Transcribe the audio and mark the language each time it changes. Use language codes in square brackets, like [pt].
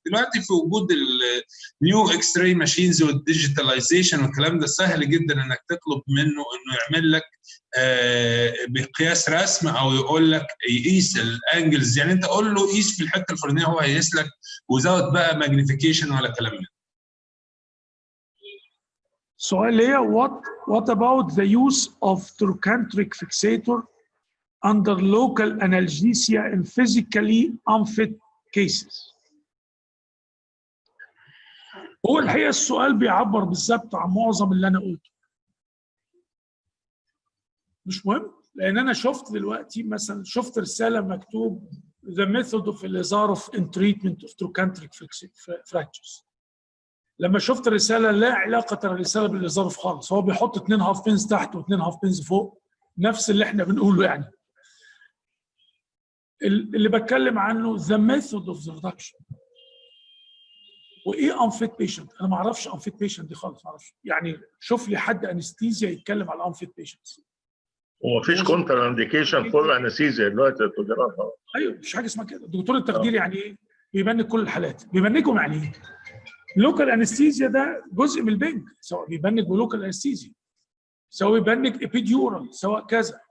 [ar] دلوقتي في وجود النيو اكس راي ماشينز والديجيتاليزيشن والكلام ده، سهل جدا انك تطلب منه انه يعمل لك بقياس رسم، او يقول لك يقيس الانجلز. يعني انت قول له قيس في الحته الفلانيه، هو هيقيس لك وزود بقى ماجنيفيكيشن ولا كلام من. سؤال ليا: [en] what about the use of trochanteric fixator under local analgesia in physically unfit cases؟ [ar] هو الحقيقه السؤال بيعبر بالظبط عن معظم اللي انا قلته. مش مهم، لان انا شفت دلوقتي مثلا رساله مكتوب [en] the method of Elizarov in treatment of trochanteric fractures. [ar] لما شفت الرساله لا علاقه الرساله بالإليزاروف خالص، هو بيحط 2 هاف بينز تحت و2 هاف بينز فوق، نفس اللي احنا بنقوله يعني. اللي بتكلم عنه [en] the method of the reduction. [ar] وايه unfit patient؟ انا ما اعرفش unfit patient دي خالص، ما اعرفش. يعني شوف لي حد انستيزيا يتكلم على unfit patients. هو مفيش كونتر انديكيشن فور انستيزيا دلوقتي يا دكتور. ايوه مش حاجه اسمها كده. دكتور التخدير يعني ايه؟ بيبنك كل الحالات. بيبنكهم يعني ايه؟ لوكال انستيزيا ده جزء من البنج، سواء بيبنك بلوكال انستيزيا، سواء بيبنك ابيديورال، سواء كذا.